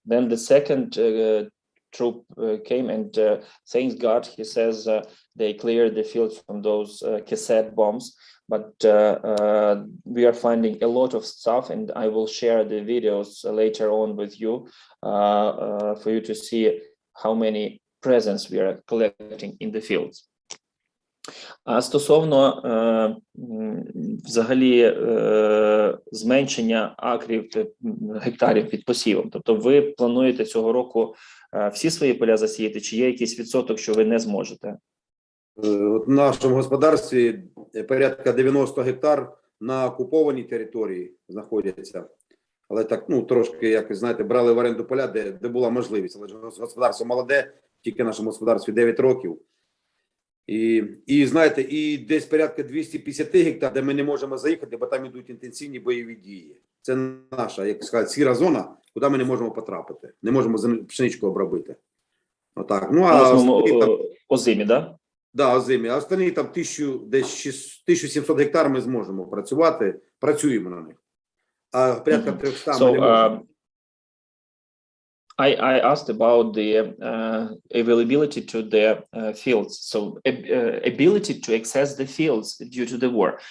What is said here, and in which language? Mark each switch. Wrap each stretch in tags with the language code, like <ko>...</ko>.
<en>Then the second troop came, and thanks God, he says, they cleared the field from those cassette bombs. But we are finding a lot of stuff, and I will share the videos later on with you for you to see how many presents we are collecting in the fields.</en> <uk>А стосовно взагалі зменшення акрів, гектарів під посівом, тобто ви плануєте цього року всі свої поля засіяти, чи є якийсь відсоток, що ви не зможете? В нашому господарстві порядка 90 гектар на окупованій території знаходяться. Але так, ну, трошки, як знаєте, брали в оренду поля, де була можливість. Але господарство молоде, тільки нашому господарстві 9 років. І знаєте, і десь порядка 250 гектар, де ми не можемо заїхати, бо там йдуть інтенсивні бойові дії. Це наша, як сказати, сіра зона, куди ми не можемо потрапити. Не можемо пшеничку обробити. Отак. Ну, а озимі, да? Да, озимі. А останні там 1700 гектар ми зможемо працювати, працюємо на них. А порядка 300 ми не можемо.</uk> <en>I asked about the availability to the fields. So ability to access the fields due to the war.</en>